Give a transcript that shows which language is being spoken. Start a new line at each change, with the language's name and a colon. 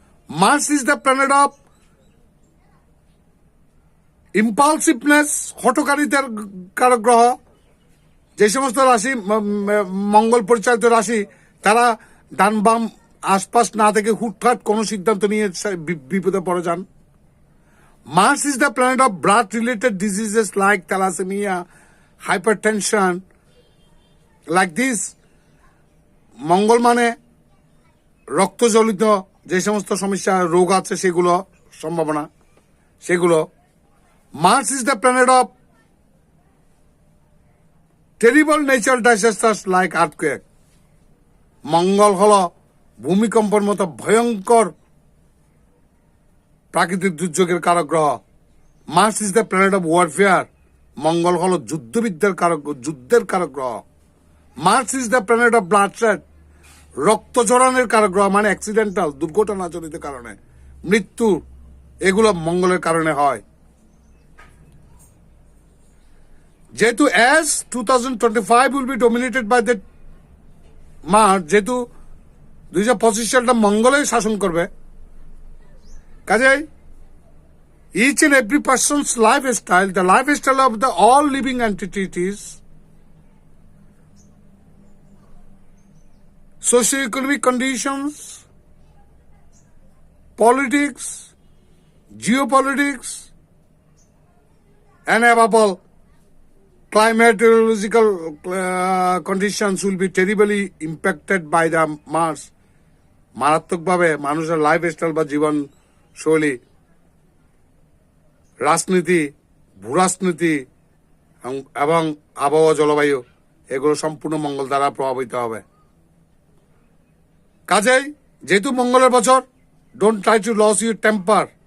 English: Mars is the planet of impulsiveness,
Bangla: হঠকারিতার কারক গ্রহ। যে সমস্ত রাশি মঙ্গল পরিচালিত রাশি, তারা ডান বাম আশপাশ না থেকে হুটহাট কোনো সিদ্ধান্ত নিয়ে বিপদে পড়ে যান।
English: Mars is the planet of blood-related diseases like thalassemia, hypertension, like this.
Bangla: মঙ্গল মানে রক্তজনিত যে সমস্ত সমস্যা, রোগ আছে, সেগুলো সম্ভাবনা, সেগুলো।
English: Mars is the planet of terrible natural disasters like earthquake.
Bangla: মঙ্গল হলো ভূমিকম্পের মতো ভয়ঙ্কর প্রাকৃতিক দুর্যোগের কারক গ্রহ।
English: Mars is the planet of warfare.
Bangla: মঙ্গল হলো যুদ্ধের কারক গ্রহ।
English: Mars is the planet of bloodshed,
Bangla: রক্ত ঝরানোর কারক গ্রহ, মানে অ্যাক্সিডেন্টাল, দুর্ঘটনাজনিত কারণে মৃত্যু এগুলো মঙ্গলের কারণে হয়।
English: যেহেতু as 2025 will be dominated by the Mars,
Bangla: যেহেতু 2025 সালটা মঙ্গলেই শাসন করবে, কাজেই
English: each and every person's lifestyle, the lifestyle of the all living entities, socio-economic conditions, politics, geopolitics, and above all, climatological conditions will be terribly impacted by the Mars.
Bangla: মারাত্মকভাবে মানুষের lifestyle বা জীবন শৈলী, রাজনীতি, ভূরাজনীতি এবং আবহাওয়া জলবায়ু এগুলো সম্পূর্ণ মঙ্গল দ্বারা প্রভাবিত হবে। কাজেই যেহেতু মঙ্গলের বছর,
English: Don't try to lose your temper.